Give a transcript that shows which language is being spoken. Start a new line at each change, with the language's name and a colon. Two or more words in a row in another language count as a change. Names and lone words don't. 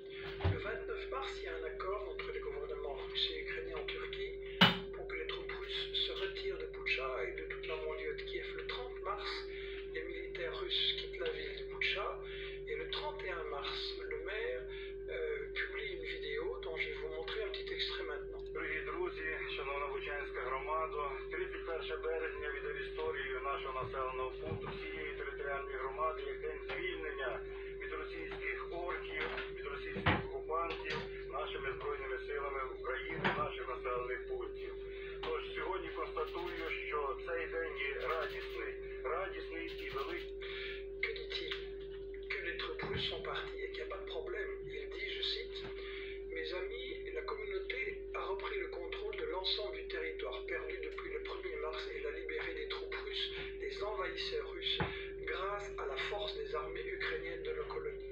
French: Le 29 mars, il y a un accord entre les gouvernements russe et ukrainien en Turquie pour que les troupes russes se retirent de Boutcha et de toute la banlieue de Kiev. Le 30 mars, les militaires russes quittent la ville de Boutcha et le 31 mars, le maire publie une vidéo dont je vais vous montrer un petit extrait maintenant.
Ukrainian: Дорогі друзі, шановна Бучанська громада, 31 березня віддав історію нашого населеного пункту всієї територіальної громади як день звільнення від російських орків, від російських окупантів нашими збройними силами України, наших населених пунктів. Тож сьогодні констатую, що цей день є радісний і великий.
French: Que dit-il? Que les troupes russes sont parties et qu'il n'y a pas de problème. Il dit, je cite: mes amis, la communauté a repris le contrôle de l'ensemble du territoire perdu depuis le 1er mars et l'a libéré des troupes russes, des envahisseurs russes, grâce à la force des armées ukrainiennes de nos colonies.